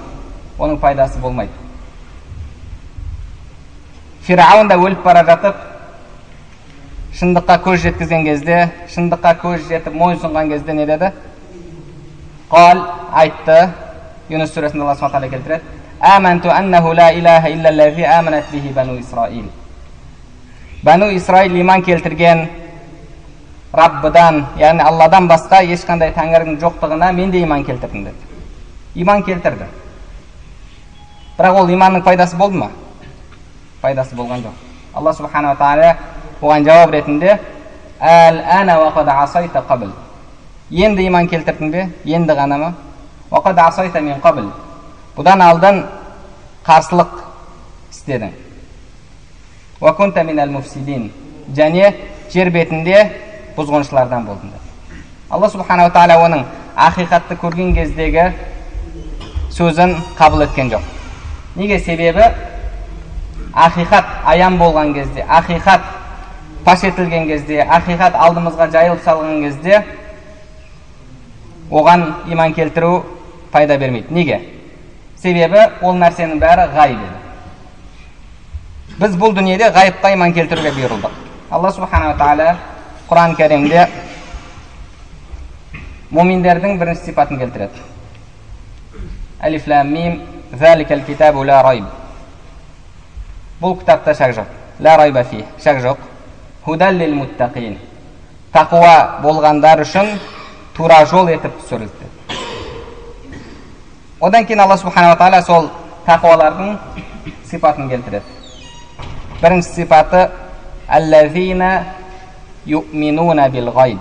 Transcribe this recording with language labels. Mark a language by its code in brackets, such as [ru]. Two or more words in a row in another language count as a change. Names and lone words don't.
[kk] Оның пайдасы болмайды. Фирауын да өліп бара жатып, шындыққа көз жеткізген кезде, шындыққа көз жетіп мойынсынған кезде не деді? Қал, айтты, Юнус сүресінде [ar] الله سبحانه تعالى [kk] келтіреді: [ar] "آمنت أنه لا إله إلا الذي آمنت به بنو إسرائيل." [kk] Бану Исраил иман келтірген Раббыдан, яғни Алладан басқа ешқандай тәңірдің жоқтығына мен де иман келтірдім деді. Иман келтірді. Бірақ ол иманның пайдасы болды ма? Пайдасы болған жоқ. [ar] الله سبحانه تعالى [kk] оған жауап ретінде: [ar] "آلآن وقد عصيت قبل." [kk] Енді иман келтірдің бе? Енді ғана ма? [ar] "وقد عصيت من قبل." [kk] Бұдан алдын қарсылық істедің. [ar] "وكنت من المفسدين." [kk] Және жер бетінде бұзғыншылардан болдың. [ar] الله سبحانه تعالى [kk] оның ақиқатты көрген кездегі сөзін қабыл еткен жоқ. Неге? Себебі ақиқат аян болған кезде, ақиқат паш етілген кезде, ақиқат алдымызға жайылып салған кезде оған иман келтіру пайда бермейді. Неге? Себебі ол нәрсенің бәрі ғайып еді. Біз бұл дүниеде ғайыпқа иман келтіруге бұйырылдық. [ar] الله سبحانه تعالى [kk] Құран Кәрімде муминдердің бірінші сипатын келтіреді. [ar] الم ذلك الكتاب لا ريب. [kk] Бұл кітапта шак жоқ. [ar] لا ريب فيه, [kk] шак жоқ. [ar] هدى للمتقين. [kk] Тақуа болғандар үшін тура жол етіп түсірілді. Одан кейін [ar] الله سبحانه تعالى [kk] сол тақуалардың сипатын келтіреді. Бірінші сипаты [ar] الذين يؤمنون بالغيب.